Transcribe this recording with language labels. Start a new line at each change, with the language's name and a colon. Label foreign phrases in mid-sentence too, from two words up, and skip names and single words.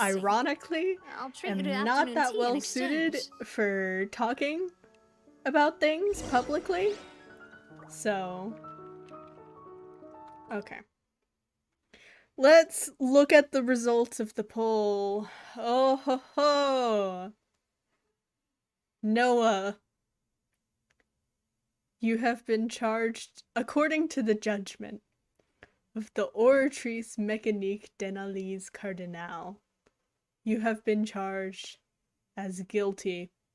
English: ironically, I'll treat am you to not afternoon that tea in well suited exchange. for talking about things publicly. So, okay. Let's look at the results of the poll. Oh ho ho! Noah, you have been charged, according to the judgment, of the Oratrice Mécanique d'Analyse Cardinal. You have been charged as guilty.